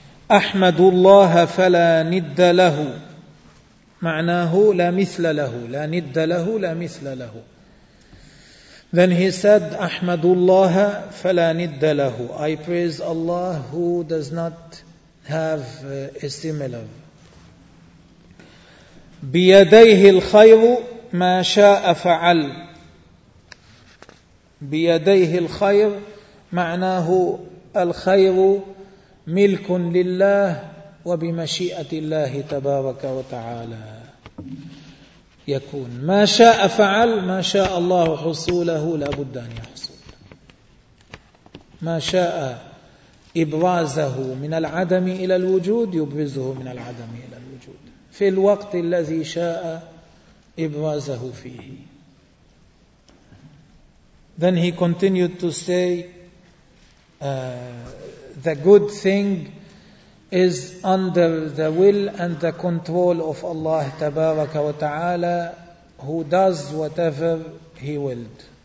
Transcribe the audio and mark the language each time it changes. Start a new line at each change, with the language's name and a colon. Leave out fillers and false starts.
Arabic: أحمد الله فلا ند له، معناه لا مثل له، لا ند له، لا مثل له.
English: Then he said
Arabic: أحمد الله فلا ند له.
English: I praise Allah who does not have a similar.
Arabic: بيديه الخير ما شاء فعل. بيديه الخير معناه الخير ملك لله وبمشيئة الله تبارك وتعالى يكون. ما شاء فعل، ما شاء الله حصوله لا بد أن يحصل. ما شاء إبرازه من العدم إلى الوجود يبرزه من العدم إلى الوجود في الوقت الذي شاء إبرازه فيه.
English: Then he continued to say the good thing is under the will and the control of Allah
Arabic: تبارك وتعالى
English: who does whatever he willed.